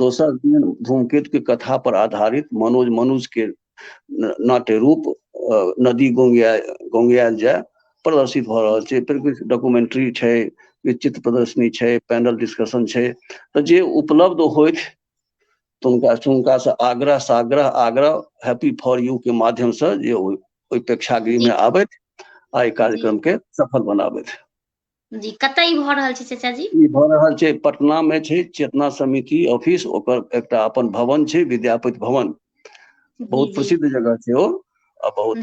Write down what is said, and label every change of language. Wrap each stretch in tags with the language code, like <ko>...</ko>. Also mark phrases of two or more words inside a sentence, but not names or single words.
<mai>दोसर दिन धूमकेतु के कथा पर आधारित मनोज के नाट्य रूप नदी गोंगियाल जाय प्रदर्शित भऽ रहल छै। फेर किछु डॉक्यूमेंट्री छै, किछु चित्र प्रदर्शनी छै,</mai> <en>panel discussion</en> <mai>छै। तऽ जे उपलब्ध होइत हुनका से आग्रह साग्रह आग्रह हैप्पी फॉर यू के माध्यम से जे ओहि प्रेक्षागृह जी में आबैत, आ एहि जी कार्यक्रम के सफल बनाबैत। जी कतऽ ई भऽ रहल छै चाचा जी? ई भऽ रहल छै पटना में छै, चेतना समिति ऑफिस, ओकर एकटा अपन भवन छै, विद्यापति भवन, जी बहुत जी प्रसिद्ध जगह छै ओ। आ बहुत</mai>